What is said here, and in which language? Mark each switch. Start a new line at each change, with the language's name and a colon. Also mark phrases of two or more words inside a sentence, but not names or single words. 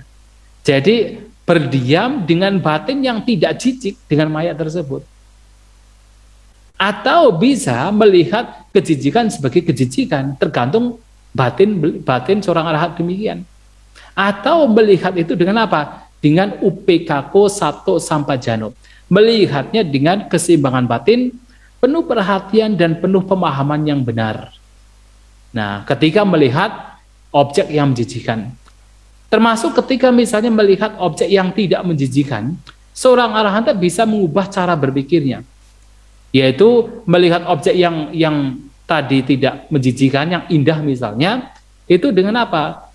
Indonesian: Jadi berdiam dengan batin yang tidak jijik dengan mayat tersebut. Atau bisa melihat kejijikan sebagai kejijikan, tergantung batin seorang arahat demikian. Atau melihat itu dengan apa?
Pali: Dengan upekako sato sampajano.
Indonesian: Melihatnya dengan keseimbangan batin, penuh perhatian dan penuh pemahaman yang benar. Nah, ketika melihat objek yang menjijikan, termasuk ketika misalnya melihat objek yang tidak menjijikan, seorang arahanta bisa mengubah cara berpikirnya, yaitu melihat objek yang tadi tidak menjijikan, yang indah misalnya, itu dengan apa?